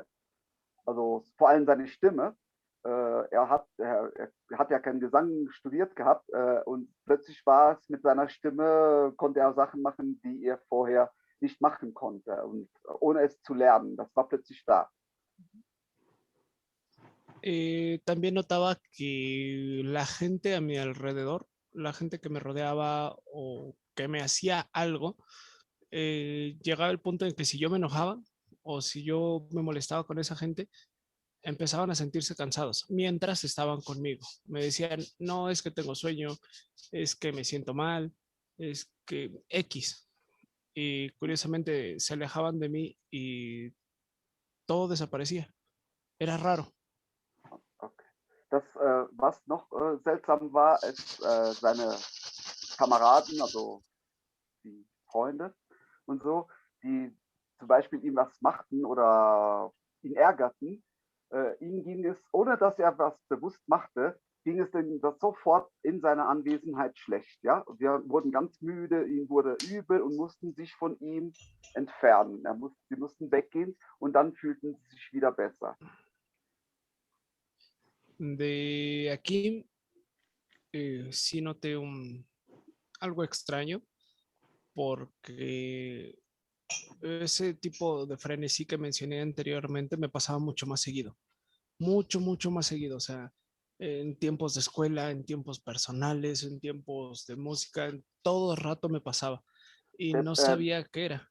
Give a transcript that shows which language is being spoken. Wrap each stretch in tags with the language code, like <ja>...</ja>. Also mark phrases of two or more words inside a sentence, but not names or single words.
<de>Also vor allem seine Stimme. Er hat ja keinen Gesang studiert gehabt und plötzlich war es mit seiner Stimme, konnte er Sachen machen, die er vorher nicht machen konnte und ohne es zu lernen. Das war plötzlich da.</de> <es>También notaba que la gente a mi alrededor, la gente que me rodeaba o que me hacía algo, llegaba el punto en que si yo me enojaba o si yo me molestaba con esa gente, empezaban a sentirse cansados mientras estaban conmigo. Me decían, no, es que tengo sueño, es que me siento mal, es que X. Y curiosamente se alejaban de mí y todo desaparecía. Era raro. Okay.</es> <de>Was noch seltsam war, ist seine Kameraden, also die Freunde und so, die zum Beispiel ihm was machten oder ihn ärgerten. Ihm ging es, ohne dass er was bewusst machte, ging es ihm sofort in seiner Anwesenheit schlecht. Ja? Wir wurden ganz müde, ihm wurde übel und mussten sich von ihm entfernen. Sie mussten weggehen und dann fühlten sie sich wieder besser.</de> <es>De aquí sí noté algo extraño porque ese tipo de frenesí que mencioné anteriormente me pasaba mucho más seguido, mucho más seguido, o sea, en tiempos de escuela, en tiempos personales, en tiempos de música, en todo el rato me pasaba y no sabía qué era.</es>